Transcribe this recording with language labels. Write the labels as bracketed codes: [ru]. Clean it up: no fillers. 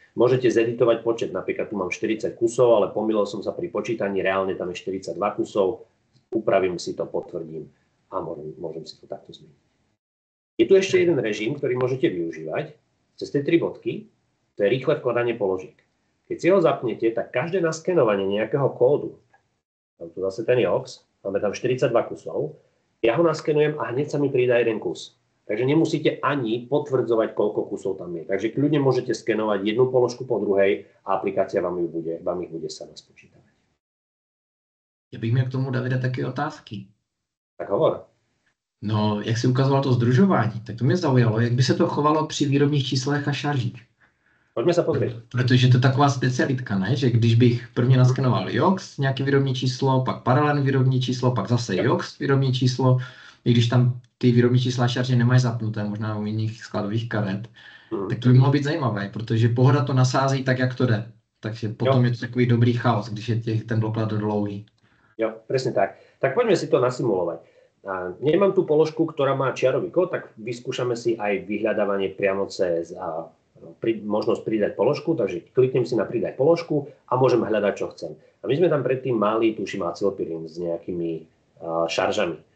[sk] Môžete zeditovať počet, napríklad tu mám 40 kusov, ale pomýlil som sa pri počítaní, reálne tam je 42 kusov, upravím si to, potvrdím a môžem si to takto zmeniť. Je tu ešte jeden režim, ktorý môžete využívať cez tie 3 bodky, to je rýchle vkladanie položiek. Keď si ho zapnete, tak každé naskenovanie nejakého kódu Mám tu zase ten JOX, máme tam 42 kusov. Ja ho naskenujem a hneď sa mi pridá jeden kus. Takže nemusíte ani potvrdzovať, koľko kusov tam je. Takže kľudne môžete skenovať jednu položku po druhej a aplikácia vám ich bude sama spočítavať. [cs] Já bych měl k tomu, Davida, taky otázky. [sk] Tak hovor. [cs] No, jak jsi ukazoval to združování, tak to mě zaujalo, jak by se to chovalo při výrobních číslech a šaržích. [sk] Pojďme se podrieť. [cs] Protože to je taková specialitka, ne? Že když bych prvně naskenoval JOX, nějaké výrobní číslo, pak paralelní výrobní číslo, pak zase JOX výrobní číslo, i když tam ty výrobní čísla a šarže nemají zapnuté, možná u jiných skladových karet, tak to by mohlo být zajímavé, protože Pohoda to nasází tak, jak to jde. Takže potom je to takový dobrý chaos, když je ten doklad dlouhý. [sk] Jo, presne tak. Tak poďme si to nasimulovať. Nemám tu položku, ktorá má čiarový kód, tak vyskúšame si aj vyhľadávanie priamo cez možnosť pridať položku, takže kliknem si na pridať položku a môžem hľadať, čo chcem. A my sme tam predtým mali, tuším, acylpirín s nejakými šaržami.